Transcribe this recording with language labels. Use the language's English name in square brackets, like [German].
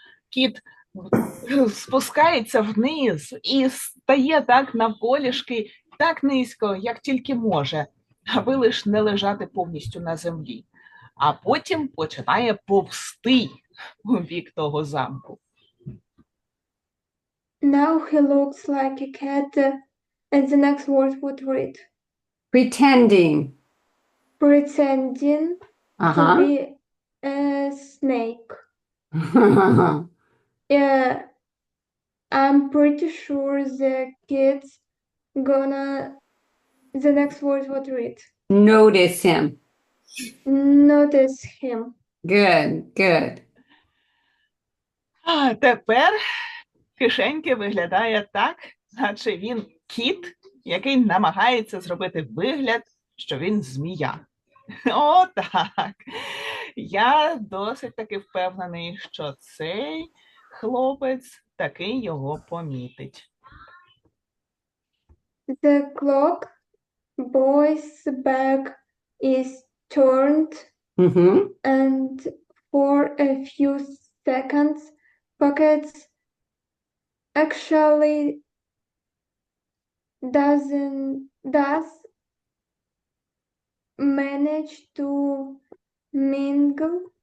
[Ukrainian] Кіт спускається вниз і стає так навколішки, так низько, як тільки може, аби лиш не лежати повністю на землі. А потім починає повзти у бік того замку. [English] Now he looks like a cat. And the next word would read. Pretending. Pretending to Uh-huh. be a snake. Yeah, I'm pretty sure the kids gonna. The next word would read. Notice him. Notice him. Good, good. [Ukrainian] А тепер кишеньки виглядає так, наче він кіт, який намагається зробити вигляд, що він змія. О, так. Я досить таки впевнений, що цей хлопець таки його помітить. [English] The clock boy's back is turned, Mm-hmm. and for a few seconds, Pockets actually does manage to mingle